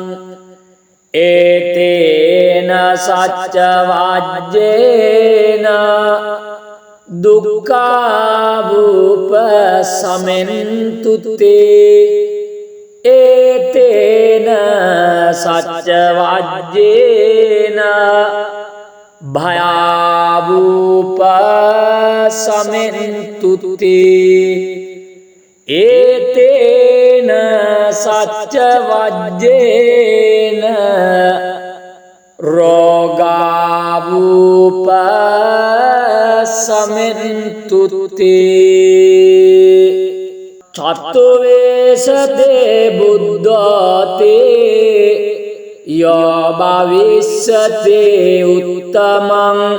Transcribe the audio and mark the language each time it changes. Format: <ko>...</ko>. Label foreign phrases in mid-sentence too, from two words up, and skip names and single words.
<pi>ඒතේන සච්ච වජ්ජේන දුක්ඛාවූප සමෙන්තු තේ ඒතේන සච්ච වජ්ජේන භයාවූප සමෙන්තු තේ ඒතේන සච්ච වජ්ජේන රෝගාවූප සමෙන්තු තේ චත්තුවේසතේ බුද්ධතේ යෝ භවිස්සතේ උත්තමං</pi>